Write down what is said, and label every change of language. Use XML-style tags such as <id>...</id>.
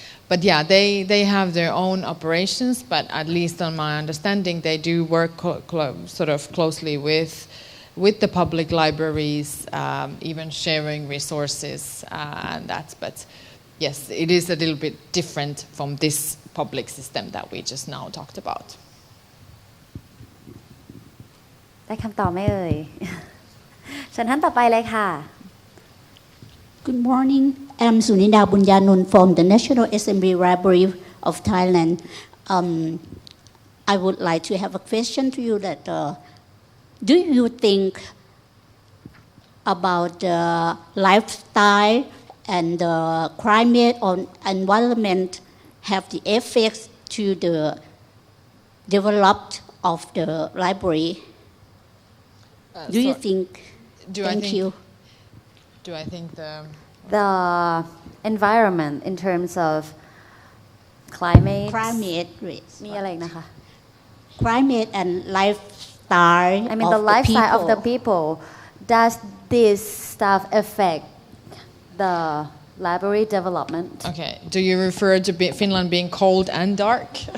<en>But yeah, they have their own operations, but at least on my understanding, they do work sort of closely with the public libraries, even sharing resources and that. But yes, it is a little bit different from this public system that we just now talked about.</en> <th>ได้คำตอบไหมเอ่ย เชิญท่านต่อไปเลยค่ะ</th> <en>Good morning. I'm Sunida Bunyanun from the National Assembly Library of Thailand. I would like to have a question to you that do you think about the lifestyle and the climate or environment have the effects to the development of the library? Do you think? Thank you. Do I think The environment in terms of climate</en> <th>มีอะไรอีกนะคะ</th> <en>climate and lifestyle I mean the lifestyle of the people Does this stuff affect the library development? Okay. Do you refer to Finland being cold and dark?</en>